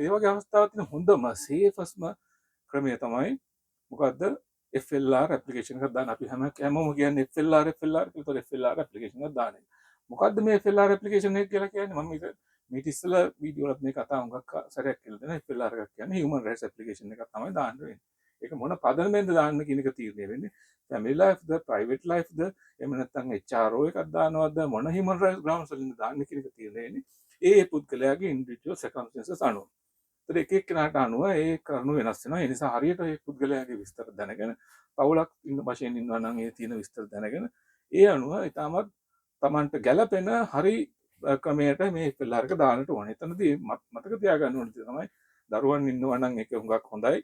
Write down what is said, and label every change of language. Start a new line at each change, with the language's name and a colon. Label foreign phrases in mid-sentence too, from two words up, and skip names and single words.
Sinhala: ඒ වගේ අවස්ථාවක් තියෙන හොඳම සේෆස්ම ක්‍රමය තමයි මොකද්ද FLR ඇප්ලිකේෂන් එකක් දාන්න. අපි හැමෝම කියන්නේ FLR කියලා. FLR ඇප්ලිකේෂන් එකක් දාන්න. මොකද්ද මේ FLR ඇප්ලිකේෂන් එක කියලා කියන්නේ? මම මේක ඉස්සෙල්ලා වීඩියෝ වලත් මේ කතා හුඟක් සැරයක් කියලා දෙනවා. FLR එකක් කියන්නේ
English: human rights
Sinhala: ඇප්ලිකේෂන් එකක් තමයි දාන්න වෙන්නේ. ඒක මොන පදනමෙන්ද දාන්න කියන එක තීරණය වෙන්නේ
English: family life
Sinhala: ද
English: private life
Sinhala: ද එහෙම නැත්නම් HRO එකක් දානවද මොන
English: human rights grounds
Sinhala: වලින් දාන්න කියන එක තීරණය වෙන්නේ ඒ පුද්ගලයාගේ
English: individual circumstances
Sinhala: අනුව. ඒතර එක එක්කෙනාට අනුව ඒ කරුණු වෙනස් වෙනවා. ඒ නිසා හරියට ඒ පුද්ගලයාගේ විස්තර දැනගෙන පවුලක් ඉන්න වශයෙන් ඉන්නවා නම් ඒ තියෙන විස්තර දැනගෙන ඒ අනුව ඊටමත් Tamanට ගැළපෙන හරි ක්‍රමයට මේ FLR එක දාන්නට ඕනේ. එතනදී මතක තියාගන්න ඕනේ තමයි දරුවන් ඉන්නවා නම් ඒක හුඟක් හොඳයි.